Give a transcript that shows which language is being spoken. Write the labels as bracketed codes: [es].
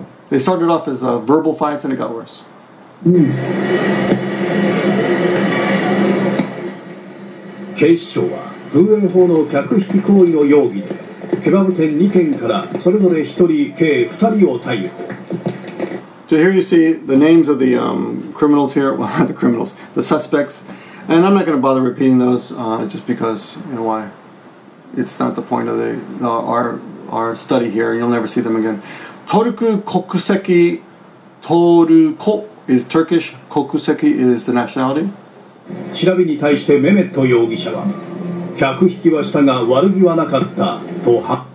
[en] They started off as verbal fights and it got worse. [ja] 警視庁は風営法の客引き行為の容疑でケバブ店2軒からそれぞれ1人計2人を逮捕。 [en] So here you see the names of the criminals here, well not the criminals, the suspects. And I'm not going to bother repeating those just because, you know why? It's not the point of our study here, and you'll never see them again. Toruku kokuseki, Toruko is Turkish, kokuseki is the nationality. [ja] 調べに対してメメット容疑者は客引きはしたが悪気はなかったとは。